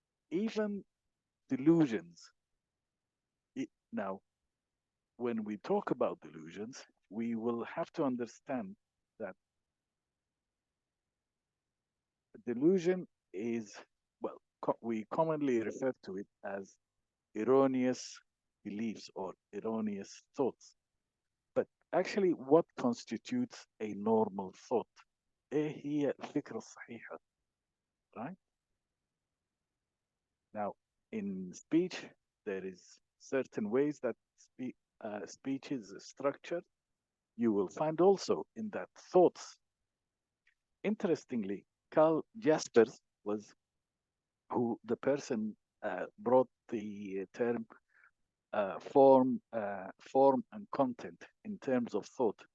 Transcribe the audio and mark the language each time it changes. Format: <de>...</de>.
<en>Even delusions. Now, when we talk about delusions, we will have to understand that delusion is, well, we commonly refer to it as erroneous beliefs or erroneous thoughts. But actually, what constitutes a normal thought?</en> <ar>هي الفكرة الصحيحة,</ar> <en>right? Now, in speech, there is certain ways that speech is structured. You will find also in that thoughts. Interestingly, Carl Jaspers was who the person brought the term form and content in terms of thought.</en>